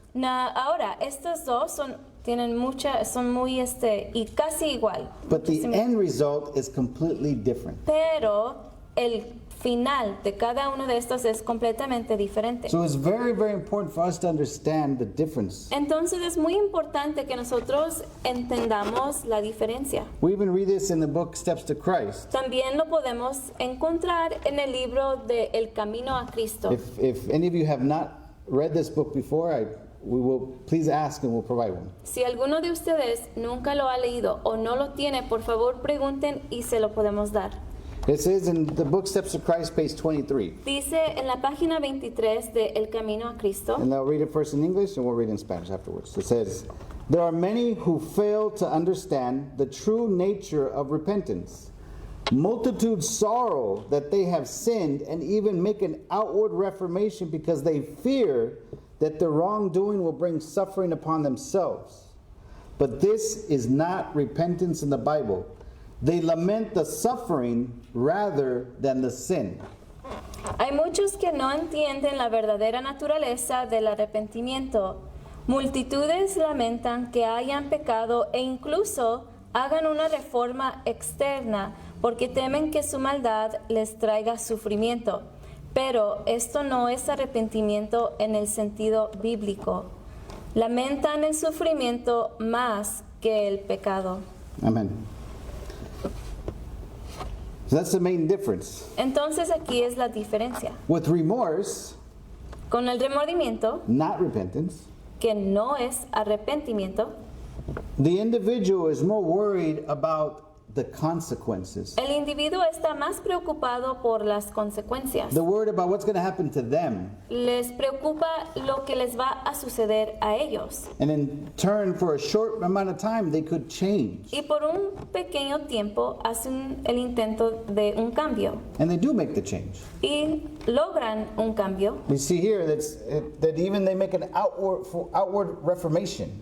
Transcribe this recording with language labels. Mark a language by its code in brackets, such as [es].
[es] Ahora, estos dos son muy y casi igual. [en] But the end result is completely different. [es] Pero el final de cada uno de estos es completamente diferente. [en] So it's very, very important for us to understand the difference. [es] Entonces es muy importante que nosotros entendamos la diferencia. [en] We even read this in the book Steps to Christ. [es] También lo podemos encontrar en el libro de El Camino a Cristo. [en] If any of you have not read this book before, we will please ask and we'll provide one. [es] Si alguno de ustedes nunca lo ha leído o no lo tiene, por favor pregunten y se lo podemos dar. [en] It says in the book Steps to Christ, page 23. [es] Dice en la página 23 de El Camino a Cristo, [en] And I'll read it first in English and we'll read it in Spanish afterwards. It says, there are many who fail to understand the true nature of repentance. Multitudes sorrow that they have sinned and even make an outward reformation because they fear that their wrongdoing will bring suffering upon themselves. But this is not repentance in the Bible. They lament the suffering rather than the sin. [es] hay muchos que no entienden la verdadera naturaleza del arrepentimiento. Multitudes lamentan que hayan pecado e incluso hagan una reforma externa porque temen que su maldad les traiga sufrimiento. Pero esto no es arrepentimiento en el sentido bíblico. Lamentan el sufrimiento más que el pecado. [en] Amen. So that's the main difference. [es] Entonces aquí es la diferencia. [en] With remorse, [es] Con el remordimiento, [en] not repentance, [es] que no es arrepentimiento, [en] the individual is more worried about the consequences. [es] el individuo está más preocupado por las consecuencias. [en] The worried about what's going to happen to them. [es] Les preocupa lo que les va a suceder a ellos. [en] And in turn, for a short amount of time, they could change. [es] Y por un pequeño tiempo hacen el intento de un cambio. [en] And they do make the change. [es] Y logran un cambio. [en] We see here that even they make an outward reformation.